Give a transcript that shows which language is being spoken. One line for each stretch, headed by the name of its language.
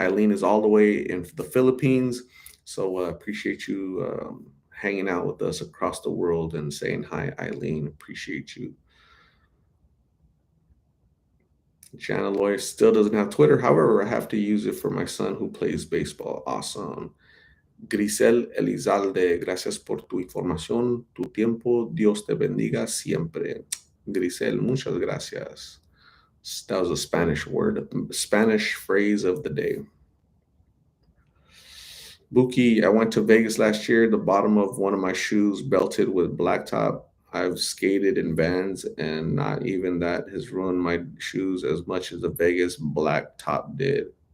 English: Eileen is all the way in the Philippines, so appreciate you hanging out with us across the world and saying hi, Eileen. Appreciate you. Jana Loy still doesn't have Twitter. However, I have to use it for my son who plays baseball. Awesome.
Spanish: Grisel Elizalde, gracias por tu información, tu tiempo. Dios te bendiga siempre. Grisel, muchas gracias.
English: That was a Spanish word, Spanish phrase of the day. Buki, I went to Vegas last year. The bottom of one of my shoes belted with blacktop. I've skated in Vans, and not even that has ruined my shoes as much as the Vegas blacktop did.